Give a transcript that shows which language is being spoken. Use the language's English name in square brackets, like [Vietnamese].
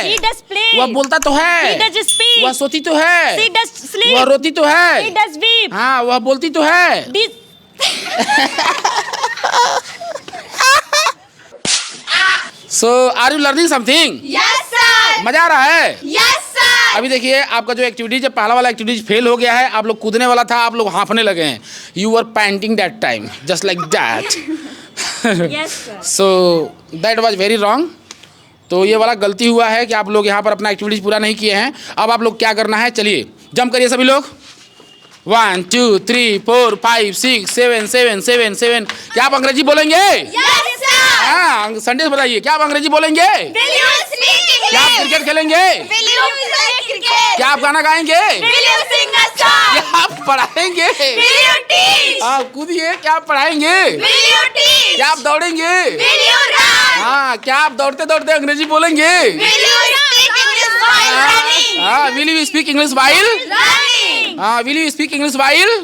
[English] He does play. [Hindi] वह बोलता तो है। [English] He does speak. [Hindi] वह सोती तो है। [English] He does sleep. [Hindi] वह रोती तो है। [English] He does weep. [Hindi] हाँ, वह बोलती तो है। [English] This So, are you learning something? Yes, sir. [Hindi] मजा आ रहा है? [English] Yes, sir. [Hindi] अभी देखिए, आपका जो एक्टिविटीज है, पहला वाला एक्टिविटीज फेल हो गया है। आप लोग कूदने वाला था, आप लोग हांफने लगे हैं। [English] You were panting that time, just like that. yes, sir. So that was very wrong. [Hindi] तो ये वाला गलती हुआ है कि आप लोग यहाँ पर अपना एक्टिविटीज पूरा नहीं किए हैं। अब आप लोग क्या करना है, चलिए जंप करिए सभी लोग। 1 2 3 4 5 6 7 7 7 7। क्या आप अंग्रेजी बोलेंगे? [English] Yes, sir. [Hindi] हाँ, संडे से बताइए, क्या आप अंग्रेजी बोलेंगे? [English] Will you speak [Hindi] क्या आप [English] English? [Hindi] क्रिकेट खेलेंगे? [English] Will you play cricket? [Hindi] क्या आप गाना गाएंगे? [English] Will you sing a song? [Hindi] क्या आप पढ़ाएंगे? [English] Will you teach? [Hindi] आप कूदिए। क्या आप पढ़ाएंगे? [English] Will you teach? [Hindi] क्या आप दौड़ेंगे? [English] Will you run? [Hindi] हाँ, क्या आप दौड़ते दौड़ते अंग्रेजी बोलेंगे? [English] Will you speak English while running? हाँ, will you speak English while? Running. हाँ, will you speak English while?